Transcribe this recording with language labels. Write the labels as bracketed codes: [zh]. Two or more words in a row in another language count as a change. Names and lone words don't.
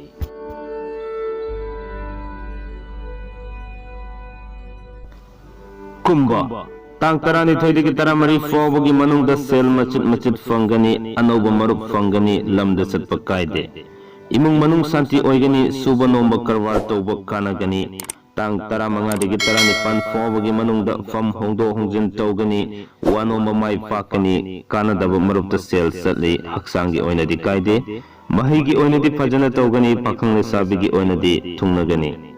[mni] कुंभा तांग तरानिथोइदगी तरामरी फाउबगी मनुंग द सेल मचित मचित फंगनी अनौब मरुप फंगनी लमद सत्प कायदे इमुंग मनुंग शांति ओइगनी सुबा नोंबा करवार तौबा कानगनी तांग तरामंगादगी तरानिपान फाउबगी मनुंग द फम होंदो होंजिन तौगनी वानोंबा माइ पाकनी कानदब मरुप द सेल सतली हक्सांगी ओइनदी कायदे महिगी ओइनदी फजना तौगनी पाखंग लेसाबिगी ओइनदी थुंगनगनी